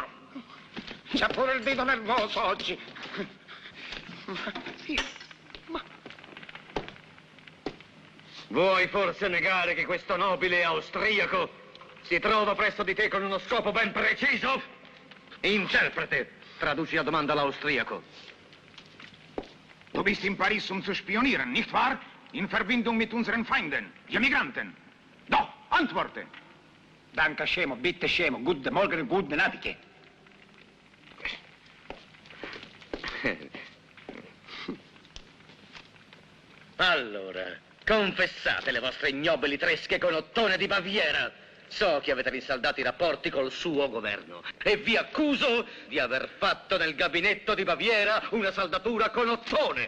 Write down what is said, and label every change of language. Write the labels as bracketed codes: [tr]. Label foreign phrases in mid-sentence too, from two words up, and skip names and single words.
[it] C'ha pure il dito nervoso oggi. Vuoi forse negare che questo nobile austriaco si trova presso di te con uno scopo ben preciso? Interprete, traduci la domanda all'austriaco. [de] Du bist in Paris, um zu spionieren, nicht wahr? In Verbindung mit unseren Feinden, die Emigranten. Doch, antworte. Danke scemo, bitte scemo, guten Morgen, guten Abend. [it] Allora, confessate le vostre ignobili tresche con Ottone di Baviera. So che avete rinsaldati i rapporti col suo governo e vi accuso di aver fatto nel gabinetto di Baviera una saldatura con Ottone.